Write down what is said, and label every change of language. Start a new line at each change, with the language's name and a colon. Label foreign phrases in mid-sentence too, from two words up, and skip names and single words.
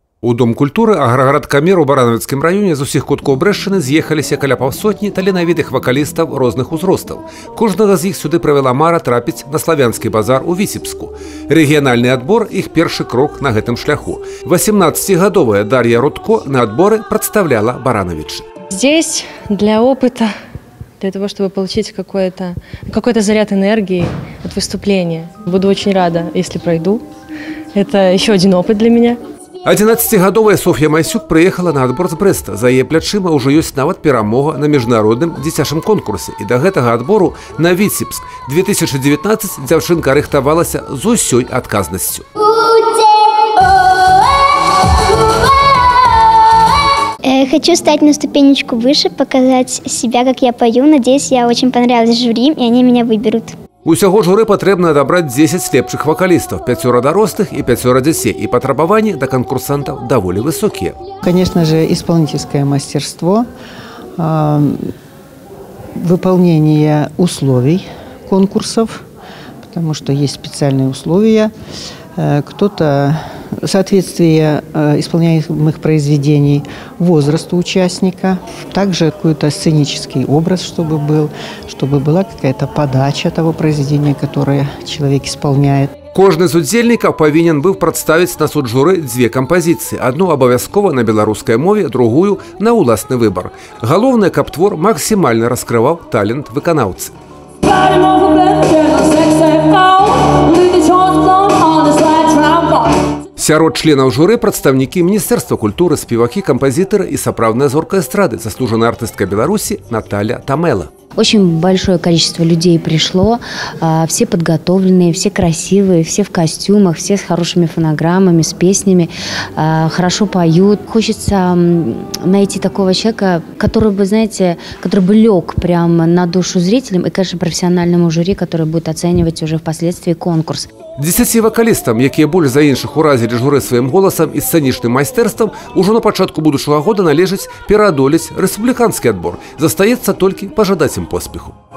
Belarusian: У Дом культуры аграгарадкамер у Барановіцкім раёне з усіх куткоў Брэшчыны з'ехаліся каля паўсотні таленавітых вакалістаў розных узростаў. Кожнага з іх сюды правяла мара трапіць на славянскі базар у Віцебску. Рэгіянальны адбор – іх першы крок на гэтым шляху. 18-гадовая Дар'я Рудко на адборы прадстаўляла Барановича.
Russian: Здесь для опыта, для того, чтобы получить какой-то заряд энергии от выступления. Буду очень рада, если пройду. Это еще один опыт для меня.
Belarusian: 11-гадовая Софья Майсюк приехала на адбор з Брэста. За яе плячыма ўжо ёсць нават перамога на міжнародным дзіцячым конкурсе. І да гэтага адбору на Віцебск 2019 дзяўчынка рыхтавалася з усёй адказнасцю.
Russian: Хочу стать на ступенечку выше, показать себя, как я пою. Надеюсь, я очень понравилась жюри, и они меня выберут.
Belarusian: Усяго журы патрэбна адабраць 10 лепшых вакалістаў, 5 дарослых и 5 дзяцей, и патрабаванні да канкурсантаў даволі высокія.
Russian: Конечно же, исполнительское мастерство, выполнение условий конкурсов, потому что есть специальные условия. Кто-то соответствие исполняемых произведений возрасту участника, также какой-то сценический образ, чтобы была какая-то подача того произведения, которое человек исполняет.
Belarusian: Кожны з удзельнікаў павінен быў прадставіць на суд журы 2 кампазіцыі. Адну абавязкова на беларускай мове, другую на ўласны выбар. Галоўнае, каб твор максімальна раскрываў талент выканаўцы. Сярод членаў журы прадстаўнікі Міністэрства культуры, спевакі, кампазітары і сапраўдная зорка эстрады,
Russian: заслуженная артистка Беларуси Наталья Тамела. Очень большое количество людей пришло, все подготовленные, все красивые, все в костюмах, все с хорошими фонограммами, с песнями, хорошо поют. Хочется найти такого человека, который бы, знаете, который бы лег прямо на душу зрителям и, конечно, профессиональному жюри, который будет оценивать уже впоследствии конкурс.
Belarusian: 10 вакалістам, якія больш за іншых уразілі журы сваім голасам і сцэнічным майстэрствам, ужо на пачатку будучага года належыць пераадолець рэспубліканскі адбор. Застаецца толькі пажадаць ім поспеху.